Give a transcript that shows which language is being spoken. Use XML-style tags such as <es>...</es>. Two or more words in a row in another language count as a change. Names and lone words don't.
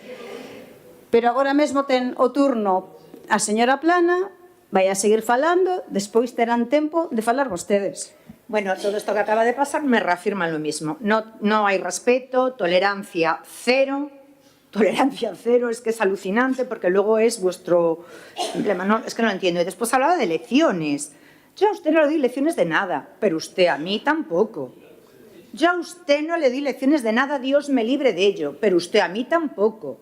<gl>Pero agora mesmo ten o turno a señora Plana, vai a seguir falando, despois terán tempo de falar vostedes.</gl> <es>Bueno, todo esto que acaba de pasar me reafirma lo mismo. No hay respeto, tolerancia cero. Tolerancia cero, es que es alucinante porque luego es vuestro emblema. No, es que no lo entiendo. Y después hablaba de lecciones. Yo a usted no le doy lecciones de nada, pero usted a mí tampoco. Yo a usted no le doy lecciones de nada, Dios me libre de ello, pero usted a mí tampoco.</es>